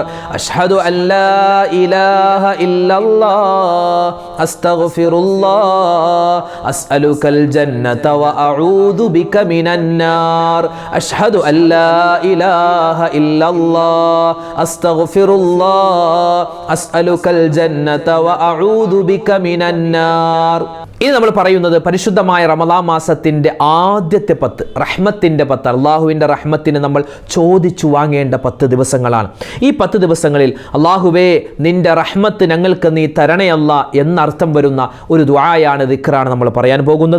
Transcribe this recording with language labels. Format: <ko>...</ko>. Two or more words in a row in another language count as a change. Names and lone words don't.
<ar>أشهد أن لا إله إلا الله أستغفر الله أسألك الجنة وأعوذ بك من النار. أشهد أن لا إله إلا الله أستغفر الله أسألك الجنة وأعوذ بك من النار.</ar> <ml>ഇനി നമ്മൾ പറയുന്നത് പരിശുദ്ധമായ റമളാൻ മാസത്തിൻ്റെ ആദ്യത്തെ 10 റഹ്മത്തിൻ്റെ 10, അള്ളാഹുവിൻ്റെ റഹ്മത്തിന് നമ്മൾ ചോദിച്ചു വാങ്ങേണ്ട 10 ദിവസങ്ങളാണ്. ഈ 10 ദിവസങ്ങളിൽ അള്ളാഹുവേ നിൻ്റെ റഹ്മത്ത് ഞങ്ങൾക്ക് നീ തരണയല്ല എന്നർത്ഥം വരുന്ന ഒരു ദുആയാണ്, ദിക്റാണ് നമ്മൾ പറയാൻ പോകുന്നത്.</ml>